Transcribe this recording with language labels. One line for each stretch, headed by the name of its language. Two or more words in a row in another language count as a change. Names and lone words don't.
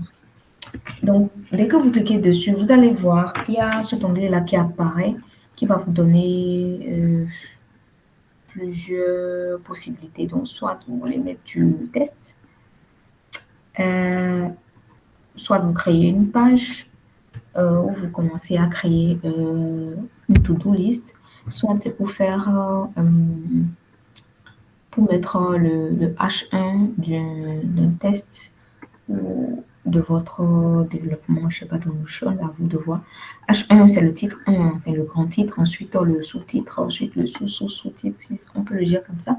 French: Donc, dès que vous cliquez dessus, vous allez voir qu'il y a cet onglet-là qui apparaît, qui va vous donner plusieurs possibilités. Donc, soit vous voulez mettre du test, soit vous créez une page, où vous commencez à créer une
English: to-do list.
French: Soit c'est pour faire, pour mettre le H1 d'un test ou de votre développement, je sais pas, de Notion, à vous de voir. H1, c'est le titre 1, enfin, le grand titre, ensuite le sous-titre, ensuite le sous-sous-sous-titre, si on peut le dire comme ça.